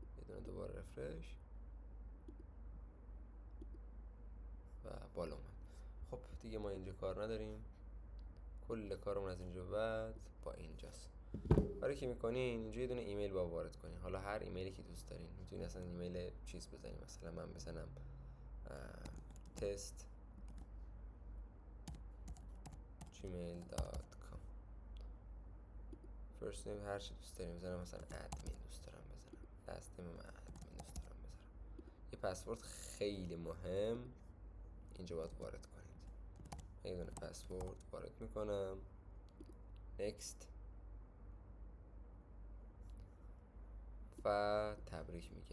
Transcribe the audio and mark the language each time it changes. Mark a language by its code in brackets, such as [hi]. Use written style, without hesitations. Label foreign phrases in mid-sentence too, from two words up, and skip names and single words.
[fa] دونه دوباره رفرش و بالا اومد. خب دیگه ما اینجا کار نداریم، کل کارمون از اینجا بعد با اینجاست. کاری که میکنین اینجا یه دونه ایمیل با وارد کنین، حالا هر ایمیلی که دوست دارین. میتونین اصلا ایمیل چیز بزنین، مثلا من بزنم [en] test gmail.com. first name [fa] هر چی دوست دارین بزنم، مثلا admin دوست دارم بزنم، [en] last name [fa] من admin دوست دارم بزنم. یه پسورد خیلی مهم اینجا باید وارد کنید. یه دونه پسورد وارد میکنم، next و تبریک میگم.